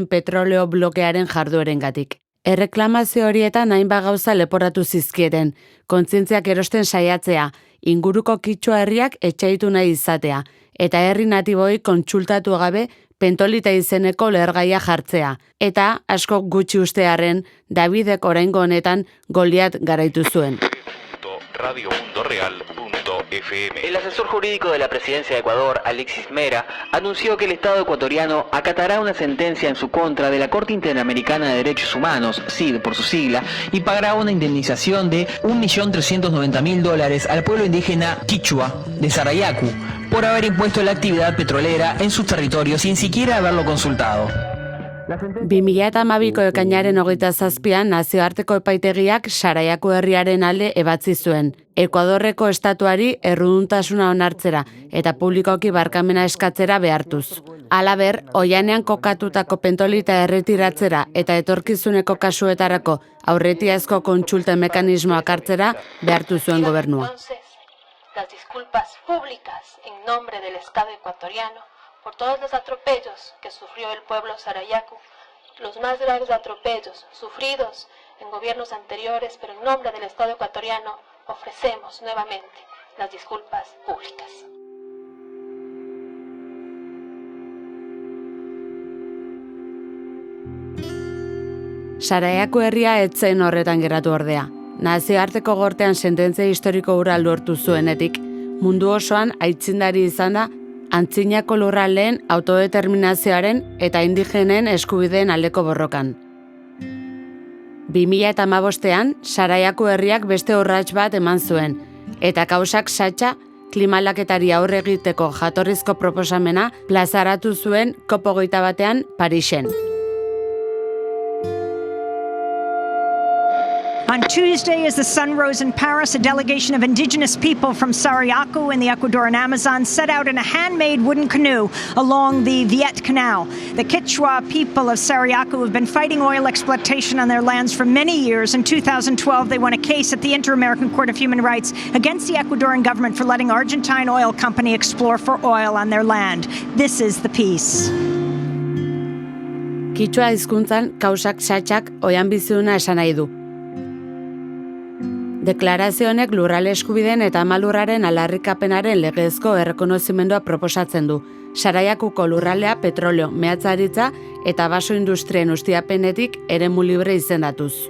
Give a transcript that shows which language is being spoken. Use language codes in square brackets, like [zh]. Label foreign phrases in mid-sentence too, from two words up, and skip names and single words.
[eu] petroleo blokearen jarduerengatik. Erreklamazio horietan hainbat gauza leporatu zizkieten, kontzientziak erosten saiatzea, inguruko kitxua herriak etxaitu nahi izatea, eta herri natiboi kontsultatu gabe pentolita izeneko lehergaia jartzea, eta asko gutxi ustearren Davidek oraingo honetan Goliat garaitu zuen. [es] El asesor jurídico de la presidencia de Ecuador, Alexis Mera, anunció que el Estado ecuatoriano acatará una sentencia en su contra de la Corte Interamericana de Derechos Humanos, CID por su sigla, y pagará una indemnización de $1.390.000 al pueblo indígena Quichua de Sarayaku por haber impuesto la actividad petrolera en sus territorios sin siquiera haberlo consultado. [eu] 2012ko ekainaren 27an nazioarteko epaitegiak Saraiako herriaren alde ebatzi zuen. Ekuadorreko estatuari erruduntasuna onartzera eta publikoki barkamena eskatzera behartuz. Halaber, oianean kokatutako pentolita erretiratzera eta etorkizuneko kasuetarako aurretiazko kontsulta mekanismoak hartzera behartu zuen gobernua. Las disculpas públicas en nombre del Estado ecuatoriano por todos los atropellos que sufrió el pueblo Sarayaku, los más graves atropellos sufridos en gobiernos anteriores, pero en nombre del Estado ecuatoriano ofrecemos nuevamente las disculpas públicas. Saraiako herria ez zen horretan geratu ordea. Nazioarteko gortean sententzia historiko hura lortu zuenetik, mundu osoan aitzindari izan da antzinako lurraldeen autodeterminazioaren eta indigenen eskubideen aldeko borrokan. 2015ean, Saraiako herriak beste urrats bat eman zuen, eta kausak satxa klimalaketari aurre egiteko jatorrizko proposamena plazaratu zuen COP21 Parisen. [en] On Tuesday, as the sun rose in Paris, a delegation of indigenous people from Sarayaku in the Ecuadorian Amazon set out in a handmade wooden canoe along the Viet Canal. The Quechua people of Sarayaku have been fighting oil exploitation on their lands for many years. In 2012, they won a case at the Inter-American Court of Human Rights against the Ecuadorian government for letting Argentine oil company explore for oil on their land. This is the piece. [eu] Quichua hizkuntzan kausak satxak oian biziduna esan nahi du. Deklarazio honek lurralde eskubideen eta amalurraren aldarrikapenaren legezko errekonozimendua proposatzen du. Saraiakuko lurraldea petroleo, mehatzaritza eta baso industrien ustiapenetik eremu libre izendatuz.